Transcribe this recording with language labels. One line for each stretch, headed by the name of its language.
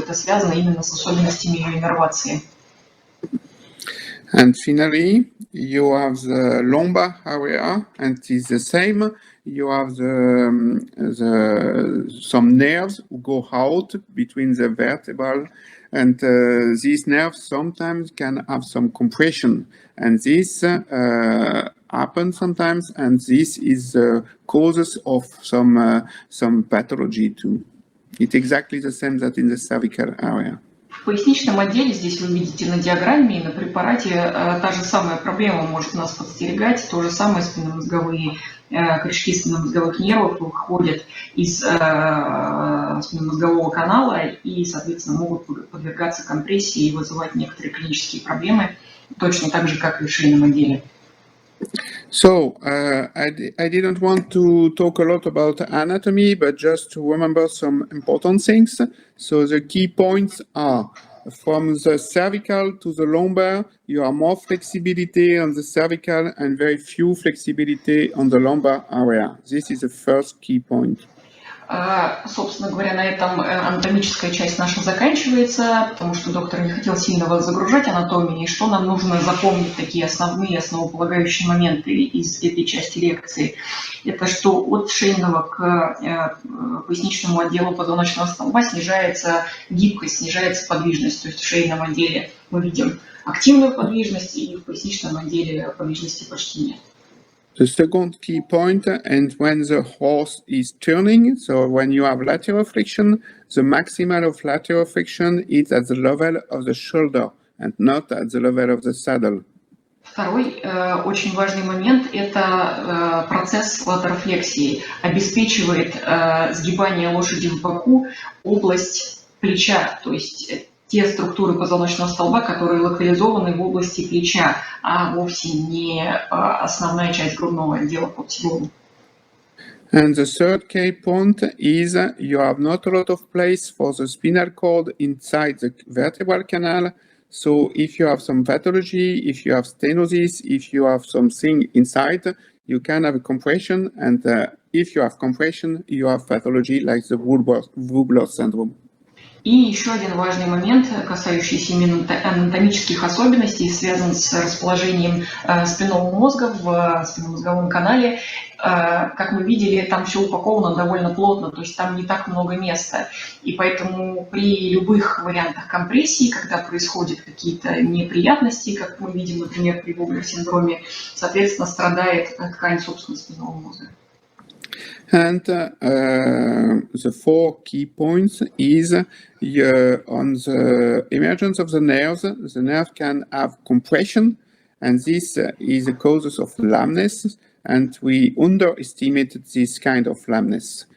Russian: Это связано именно с особенностями ее иннервации.
English: And finally, you have the lumbar area, and it is the same. You have some nerves who go out between the vertebrae, and these nerves sometimes can have some compression, and this happens sometimes, and this is the causes of some pathology too. It's exactly the same that in the cervical area.
Russian: В поясничном отделе, здесь вы видите на диаграмме и на препарате, та же самая проблема может нас подстерегать, то же самое спинномозговые корешки спинномозговых нервов выходят из спинномозгового канала и, соответственно, могут подвергаться компрессии и вызывать некоторые клинические проблемы, точно так же, как и в шейном отделе.
English: So, I didn't want to talk a lot about anatomy, but just to remember some important things. So the key points are, from the cervical to the lumbar, you have more flexibility on the cervical and very few flexibility on the lumbar area. This is the first key point.
Russian: Собственно говоря, на этом анатомическая часть наша заканчивается, потому что доктор не хотел сильно вас загружать анатомией. Что нам нужно запомнить, такие основные, основополагающие моменты из этой части лекции? Это что от шейного к поясничному отделу позвоночного столба снижается гибкость, снижается подвижность. То есть в шейном отделе мы видим активную подвижность, и в поясничном отделе подвижности почти нет.
English: The second key point, and when the horse is turning, so when you have lateral friction, the maximal of lateral friction is at the level of the shoulder and not at the level of the saddle.
Russian: Второй очень важный момент – это процесс латерофлексии. Обеспечивает сгибание лошади в боку область плеча, то есть те структуры позвоночного столба, которые локализованы в области плеча, а вовсе не основная часть грудного отдела под седлом.
English: And the third key point is you have not a lot of place for the spinal cord inside the vertebral canal. So if you have some pathology, if you have stenosis, if you have something inside, you can have a compression. And if you have compression, you have pathology like the Woodblood syndrome.
Russian: И еще один важный момент, касающийся именно анатомических особенностей, связан с расположением спинного мозга в спинномозговом канале. Как мы видели, там все упаковано довольно плотно, то есть там не так много места. И поэтому при любых вариантах компрессии, когда происходят какие-то неприятности, как мы видим, например, при Woodblood-синдроме, соответственно, страдает ткань собственного спинного мозга.
English: And the four key points is on the emergence of the nerves. The nerve can have compression, and this is the causes of lameness, and we underestimate this kind of lameness.